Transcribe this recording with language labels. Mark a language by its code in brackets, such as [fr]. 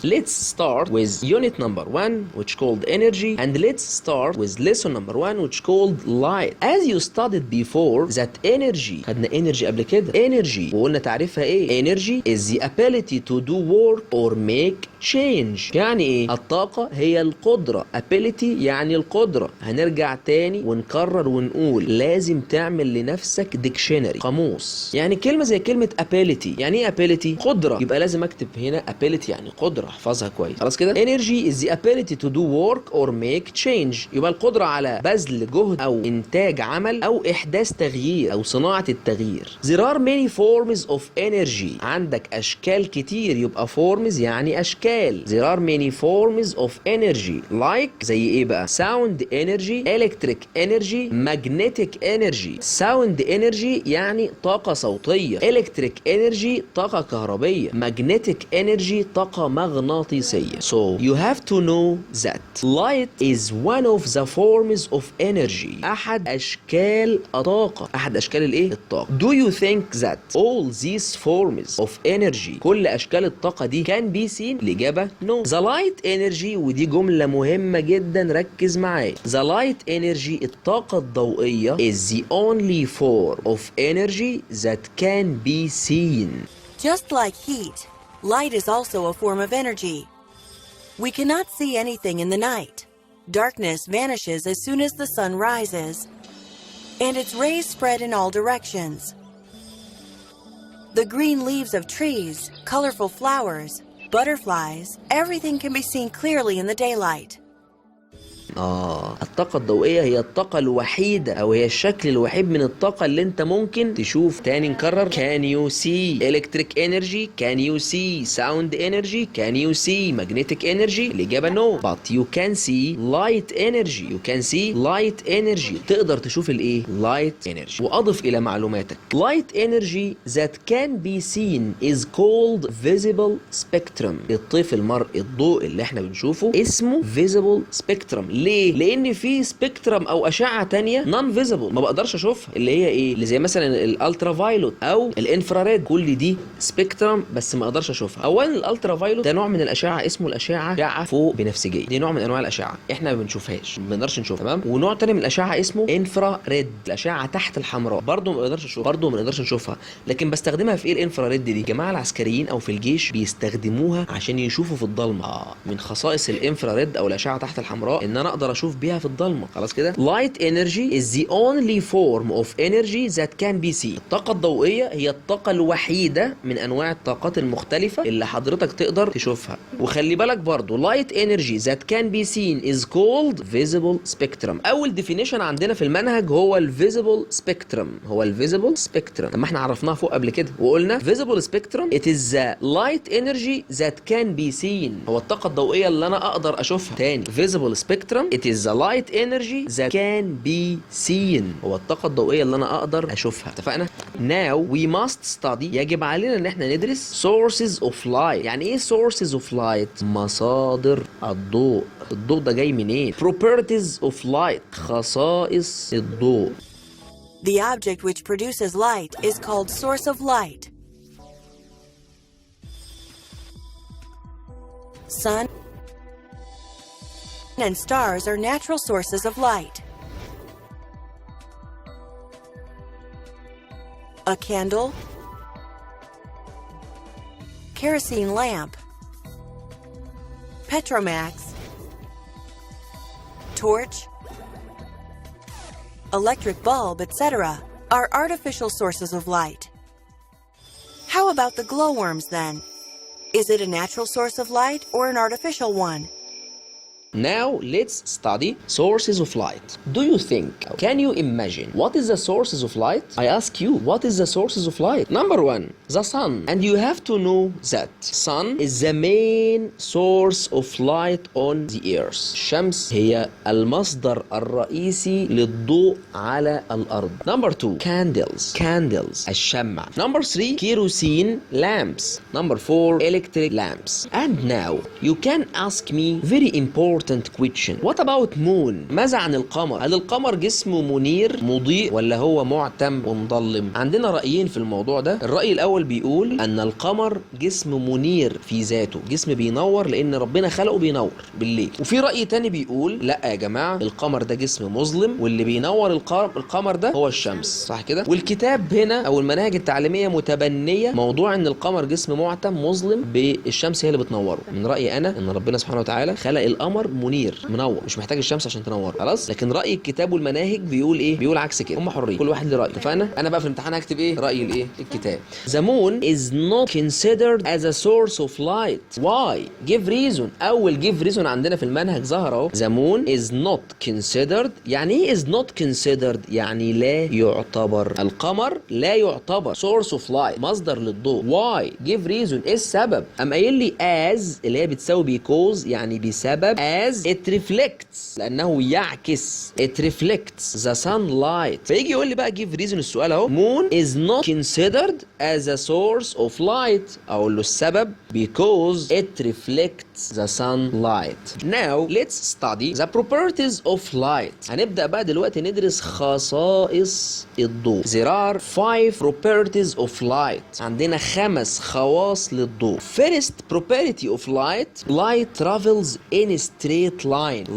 [en] Let's start with unit number 1, which called energy, and let's start with lesson number 1, which called light. As you studied before that energy، [ar] خدنا [en] energy [ar] قبل كده. [en] energy [ar] وقلنا تعريفها ايه؟ [en] energy is the ability to do work or make change. [ar] يعني ايه؟ الطاقة هي القدرة. ability يعني القدرة. هنرجع تاني ونكرر ونقول لازم تعمل لنفسك dictionary، قاموس. يعني كلمة زي كلمة ability، يعني ايه ability؟ قدرة. يبقى لازم اكتب هنا ability يعني قدرة، احفظها كويس. [en] خلاص كده؟ energy is the ability to do work or make change. [ar] يبقى القدرة على بذل جهد او انتاج عمل او احداث تغيير او صناعة التغيير. [en] There are many forms of energy. [ar] عندك اشكال كتير، يبقى forms يعني اشكال. [en] There are many forms of energy like [ar] زي ايه بقى؟ [en] sound energy, electric energy, magnetic energy. sound energy [ar] يعني طاقة صوتية. [en] electric energy [ar] طاقة كهربية. [en] magnetic energy [ar] طاقة مغناطيسية. [en] So you have to know that light is one of the forms of energy. [ar] أحد أشكال الطاقة. أحد أشكال الإيه؟ الطاقة. [en] Do you think that all these forms of energy، [ar] كل أشكال الطاقة دي [en] can be seen؟ [ar] الإجابة [en] no. The light energy، [ar] ودي جملة مهمة جدا ركز معايا. [en] The light energy [ar] الطاقة الضوئية [en] is the only form of energy that can be seen. Just like heat, light is also a form of energy. We cannot see anything in the night. Darkness vanishes as soon as the sun rises, and its rays spread in all directions. The green leaves of trees, colorful flowers, butterflies, everything can be seen clearly in the daylight. [ar] الطاقة الضوئية هي الطاقة الوحيدة أو هي الشكل الوحيد من الطاقة اللي أنت ممكن تشوف. تاني نكرر. [en] Can you see electric energy? Can you see sound energy? Can you see magnetic energy؟ [ar] الإجابة [en] no. But you can see light energy. You can see light energy. [ar] تقدر تشوف الإيه؟ [en] light energy. [ar] وأضف إلى معلوماتك [en] light energy that can be seen is called visible spectrum. [ar] الطيف المرئي الضوء اللي احنا بنشوفه اسمه [en] visible spectrum. [ar] ليه؟ لأن في سبيكترم أو أشعة تانية [en] non visible [ar] ما بقدرش أشوفها، اللي هي إيه؟ اللي زي مثلا الألترا فايلوت أو الإنفراريد. كل دي سبيكترم بس ما أقدرش أشوفها. أولا الألترا فايلوت ده نوع من الأشعة اسمه أشعة فوق بنفسجية. دي نوع من أنواع الأشعة إحنا ما بنشوفهاش، ما بنقدرش نشوفها، تمام؟ ونوع تاني من الأشعة اسمه انفراريد، الأشعة تحت الحمراء، برضه ما بنقدرش نشوفها، برضه ما نقدرش نشوفها. لكن بستخدمها في إيه الانفراريد دي؟ الجماعة العسكريين أو في الجيش بيستخدموها عشان يشوفوا في الضلمة. من خصائص الانفراريد أو الأشعة تحت الحمراء إن أنا أقدر أشوف بيها في الضلمة. خلاص كده؟ [en] Light energy is the only form of energy that can be seen. [ar] الطاقة الضوئية هي الطاقة الوحيدة من أنواع الطاقات المختلفة اللي حضرتك تقدر تشوفها. وخلي بالك برضو [en] light energy that can be seen is called visible spectrum. [ar] أول definition عندنا في المنهج هو [en] visible spectrum. [ar] طب ما احنا عرفناها فوق قبل كده وقلنا [en] visible spectrum it is the light energy that can be seen. [ar] هو الطاقة الضوئية اللي أنا أقدر أشوفها. [en] تاني visible spectrum it is the light energy that can be seen. [ar] هو الطاقة الضوئية اللي أنا أقدر أشوفها. اتفقنا؟ [en] Now we must study. [ar] يجب علينا إن احنا ندرس [en] sources of light. [ar] يعني إيه sources of light؟ مصادر الضوء. الضوء ده جاي منين؟ [en] Properties of light. [ar] خصائص الضوء. [en] The object which produces light is called source of light. Sun and stars are natural sources of light. A candle, kerosene lamp, Petromax, torch, electric bulb, etc., are artificial sources of light. How about the glowworms then? Is it a natural source of light or an artificial one? Now let's study sources of light. Do you think, can you imagine what is the sources of light? I ask you, what is the sources of light? Number one, the sun. And you have to know that sun is the main source of light on the earth. [ar] الشمس هي المصدر الرئيسي للضوء على الأرض. [en] Number two, candles الشمع. Number three, kerosene lamps. Number four, electric lamps. And now you can ask me very important question. What about moon? [ar] ماذا عن القمر؟ هل القمر جسمه منير مضيء ولا هو معتم ومظلم؟ عندنا رأيين في الموضوع ده. الرأي الأول بيقول أن القمر جسم منير في ذاته، جسم بينور لأن ربنا خلقه بينور بالليل. وفي رأي تاني بيقول لا يا جماعة، القمر ده جسم مظلم واللي بينور القمر ده هو الشمس، صح كده؟ والكتاب هنا أو المناهج التعليمية متبنية موضوع أن القمر جسم معتم مظلم بالشمس هي اللي بتنوره. من رأيي أنا أن ربنا سبحانه وتعالى خلق القمر منير منور، مش محتاج الشمس عشان تنور، خلاص. لكن راي الكتاب والمناهج بيقول ايه؟ بيقول عكس كده. هم حرين، كل واحد له راي. اتفقنا؟ انا بقى في الامتحان هكتب ايه؟ راي الايه؟ الكتاب. [en] The moon is not considered as a source of light. Why? Give reason. [ar] اول [en] give reason [ar] عندنا في المنهج ظهر اهو. [en] The moon is not considered. [ar] يعني ايه [en] is not considered؟ [ar] يعني لا يعتبر. القمر لا يعتبر [en] source of light، [ar] مصدر للضوء. [en] Why? Give reason. [ar] ايه السبب؟ قام قايل لي as اللي هي بتساوي [en] because، [ar] يعني بسبب [en] as it reflects، [ar] لأنه يعكس. [en] it reflects the sunlight. [ar] فيجي يقول لي بقى [en] give reason. [ar] السؤال اهو [en] moon is not considered as a source of light. [ar] أقول له السبب [en] because it reflects the sunlight. Now let's study the properties of light. [ar] هنبدأ بقى دلوقتي ندرس خصائص الضوء. [en] There are 5 properties of light. [ar] عندنا 5 خواص للضوء. [en] First property of light: light travels in straight line.